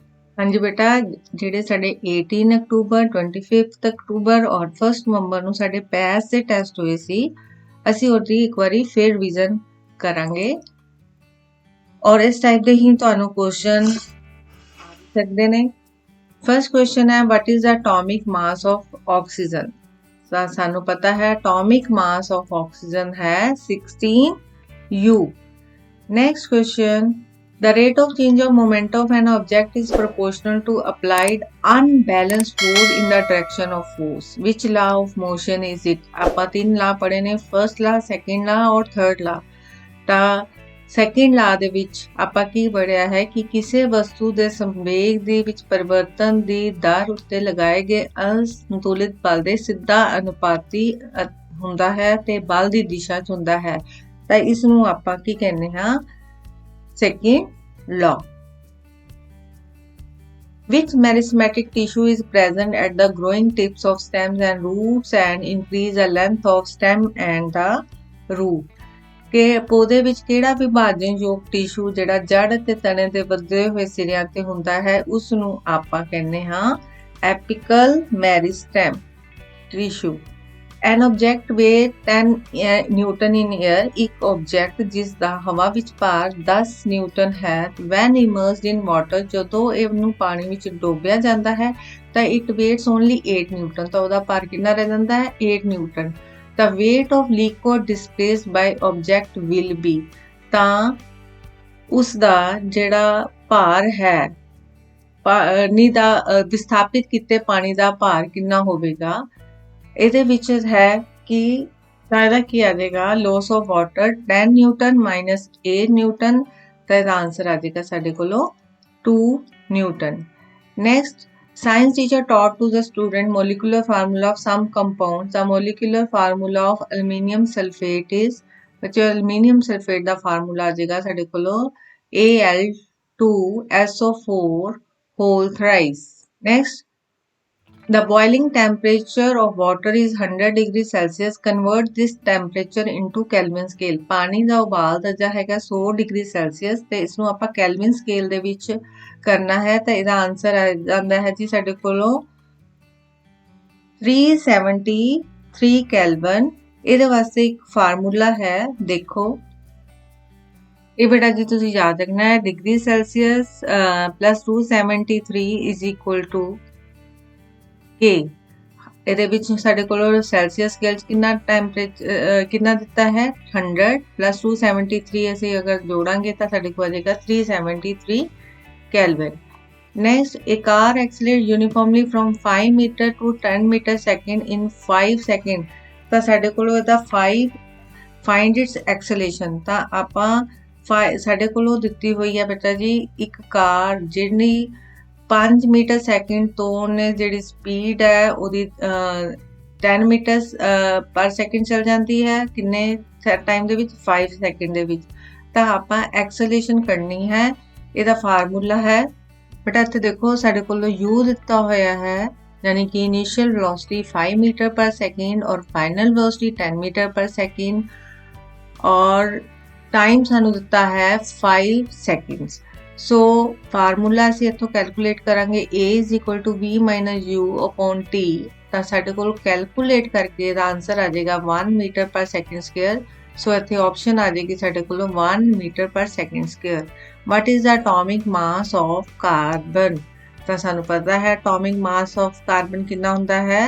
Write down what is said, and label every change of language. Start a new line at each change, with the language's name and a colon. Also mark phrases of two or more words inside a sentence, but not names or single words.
Punjabi: हाँ जी बेटा, ਜਿਹੜੇ ਸਾਡੇ 18 ਅਕਤੂਬਰ 25 ਅਕਤੂਬਰ ਔਰ 1 ਨਵੰਬਰ ਨੂੰ ਸਾਡੇ ਪੈਸ ਦੇ ਟੈਸਟ ਹੋਏ ਸੀ, ਅਸੀਂ ਉਹਦੀ ਇੱਕ ਵਾਰੀ ਫਿਰ ਰਿਵੀਜ਼ਨ ਕਰਾਂਗੇ ਔਰ ਇਸ ਟਾਈਪ ਦੇ ਹੀ ਤੁਹਾਨੂੰ ਕੁਐਸਚਨ ਸਕਦੇ ਨੇ।
English: first question ਹੈ what is the atomic mass of oxygen।
Punjabi: ਤਾਂ ਸਾਨੂੰ ਪਤਾ ਹੈ
English: atomic mass of oxygen
Punjabi: ਹੈ 16 U।
English: Next question. The rate of change of momentum of an object is proportional to applied unbalanced load in the direction of force. Which law of motion is it?
Punjabi: ਆਪਾਂ ਤਿੰਨ ਲਾ ਪੜ੍ਹੇ ਨੇ,
English: first law, second law
Punjabi: ਔਰ
English: third law.
Punjabi: ਤਾਂ
English: second law
Punjabi: ਦੇ ਵਿੱਚ ਆਪਾਂ ਕੀ ਪੜ੍ਹਿਆ ਹੈ ਕਿ ਕਿਸੇ ਵਸਤੂ ਦੇ ਸੰਵੇਗ ਦੇ ਵਿੱਚ ਪਰਿਵਰਤਨ ਦੀ ਦਰ ਉੱਤੇ ਲਗਾਏ ਗਏ ਅਸੰਤੁਲਿਤ ਬਲ ਦੇ ਸਿੱਧਾ ਅਨੁਪਾਤੀ ਹੁੰਦਾ ਹੈ ਤੇ ਬਲ ਦੀ ਦਿਸ਼ਾ 'ਚ ਹੁੰਦਾ ਹੈ। ਤਾਂ ਇਸ ਨੂੰ ਆਪਾਂ ਕੀ ਕਹਿੰਦੇ ਹਾਂ?
English: second law. Which meristematic tissue is present at the growing tips of stems and roots and increase the length of stem and the root?
Punjabi: ਕਿ ਪੌਦੇ ਵਿੱਚ ਕਿਹੜਾ ਵਿਭਾਜਨਯੋਗ ਟਿਸ਼ੂ ਜਿਹੜਾ ਜੜ ਅਤੇ ਤਣੇ ਦੇ ਵਧੇ ਹੋਏ ਸਿਰਿਆਂ ਤੇ ਹੁੰਦਾ ਹੈ ਉਸ ਨੂੰ ਆਪਾਂ ਕਹਿੰਦੇ ਹਾਂ
English: apical meristem tissue. An object weigh 10 ਨਿਊਟਨ in air,
Punjabi: ਇੱਕ ਆਬਜੈਕਟ ਜਿਸ ਦਾ ਹਵਾ ਵਿੱਚ ਭਾਰ 10 ਨਿਊਟਨ ਹੈ
English: when immersed in water,
Punjabi: ਜਦੋਂ ਇਹਨੂੰ ਪਾਣੀ ਵਿੱਚ ਡੋਬਿਆ ਜਾਂਦਾ ਹੈ ਤਾਂ
English: it weighs only 8 newton.
Punjabi: ਤਾਂ ਉਹਦਾ ਭਾਰ ਕਿੰਨਾ ਰਹਿ ਜਾਂਦਾ ਹੈ? 8 ਨਿਊਟਨ।
English: The weight of liquid displaced by object will be,
Punjabi: ਤਾਂ ਉਸ ਦਾ ਜਿਹੜਾ ਭਾਰ ਹੈ ਪਾਣੀ ਦਾ ਵਿਸਥਾਪਿਤ ਕੀਤੇ ਪਾਣੀ ਦਾ ਭਾਰ ਕਿੰਨਾ ਹੋਵੇਗਾ? ਇਹਦੇ ਵਿੱਚ ਹੈ ਕਿ ਇਹਦਾ ਕੀ ਆ ਜਾਏਗਾ?
English: loss of water
Punjabi: 10 ਨਿਊਟਨ ਮਾਈਨਸ 8 ਨਿਊਟਨ, ਤਾਂ ਇਹਦਾ ਆਂਸਰ ਆ ਜਾਏਗਾ ਸਾਡੇ ਕੋਲੋਂ 2 ਨਿਊਟਨ।
English: ਨੈਕਸਟ, science teacher taught to the student molecular formula of some compounds. The molecular formula of aluminium sulfate is,
Punjabi: ਬੱਚੇ
English: aluminium sulfate
Punjabi: ਦਾ ਫਾਰਮੂਲਾ ਆ ਜਾਏਗਾ ਸਾਡੇ ਕੋਲੋਂ Al2SO4
English: whole thrice. Next, the boiling temperature of water is 100 degrees Celsius. Convert this temperature into Kelvin scale.
Punjabi: ਪਾਣੀ ਦਾ ਉਬਾਲ ਦਰਜਾ ਹੈਗਾ 100
English: degree Celsius
Punjabi: ਤੇ ਇਸ ਨੂੰ ਆਪਾਂ
English: Kelvin scale
Punjabi: ਦੇ ਵਿੱਚ ਕਰਨਾ ਹੈ ਤਾਂ ਇਹਦਾ ਆਨਸਰ ਆ ਜਾਂਦਾ ਹੈ ਜੀ ਸਾਡੇ ਕੋਲੋਂ 373 ਕੈਲਵਨ। ਇਹਦੇ ਵਾਸਤੇ ਇੱਕ ਫਾਰਮੂਲਾ ਹੈ, ਦੇਖੋ ਇਹ ਬੇਟਾ ਜੀ ਤੁਸੀਂ ਯਾਦ ਰੱਖਣਾ ਹੈ,
English: degree Celsius plus 273 is equal to K.
Punjabi: ਇਹਦੇ ਵਿੱਚ ਸਾਡੇ ਕੋਲ
English: Celsius scale
Punjabi: 'ਚ ਕਿੰਨਾ ਟੈਂਪਰੇਚਰ ਕਿੰਨਾ ਦਿੱਤਾ ਹੈ? 100 ਪਲੱਸ 273 ਅਸੀਂ ਅਗਰ ਜੋੜਾਂਗੇ ਤਾਂ ਸਾਡੇ ਕੋਲ ਆ ਜਾਏਗਾ 373 ਕੈਲਵਿਨ।
English: ਨੈਕਸਟ, a car accelerates uniformly from 5 meter to 10 meter second in 5 second।
Punjabi: ਤਾਂ ਸਾਡੇ ਕੋਲ ਇਹਦਾ 5
English: find its acceleration।
Punjabi: ਤਾਂ ਆਪਾਂ ਸਾਡੇ ਕੋਲ ਦਿੱਤੀ ਹੋਈ ਹੈ ਬੇਟਾ ਜੀ ਇੱਕ ਕਾਰ ਜਿਹੜੀ 5
English: metre second
Punjabi: ਤੋਂ ਉਹਨੇ ਜਿਹੜੀ ਸਪੀਡ ਹੈ ਉਹਦੀ 10
English: metre per second
Punjabi: ਚੱਲ ਜਾਂਦੀ ਹੈ ਕਿੰਨੇ ਟਾਈਮ ਦੇ ਵਿੱਚ? 5 ਸੈਕਿੰਡ ਦੇ ਵਿੱਚ। ਤਾਂ ਆਪਾਂ ਐਕਸਲੇਸ਼ਨ ਕਰਨੀ ਹੈ, ਇਹਦਾ ਫਾਰਮੂਲਾ ਹੈ ਬੇਟਾ ਇੱਥੇ ਦੇਖੋ ਸਾਡੇ ਕੋਲ U ਦਿੱਤਾ ਹੋਇਆ ਹੈ, ਯਾਨੀ ਕਿ
English: initial velocity 5 metre per second
Punjabi: ਔਰ
English: final velocity 10 metre per second
Punjabi: ਔਰ ਟਾਈਮ ਸਾਨੂੰ ਦਿੱਤਾ ਹੈ 5 ਸੈਕਿੰਡਸ। ਸੋ ਫਾਰਮੂਲਾ ਅਸੀਂ ਇੱਥੋਂ ਕੈਲਕੂਲੇਟ ਕਰਾਂਗੇ
English: A is equal to V minus U upon T।
Punjabi: ਤਾਂ ਸਾਡੇ ਕੋਲ ਕੈਲਕੂਲੇਟ ਕਰਕੇ ਇਹਦਾ ਆਨਸਰ ਆ ਜਾਏਗਾ 1
English: metre per second square.
Punjabi: ਸੋ ਇੱਥੇ ਆਪਸ਼ਨ ਆ ਜਾਏਗੀ ਸਾਡੇ ਕੋਲ 1
English: metre per second square. what is the atomic mass of carbon?
Punjabi: ਤਾਂ ਸਾਨੂੰ ਪਤਾ ਹੈ
English: atomic mass of carbon
Punjabi: ਕਿੰਨਾ ਹੁੰਦਾ ਹੈ?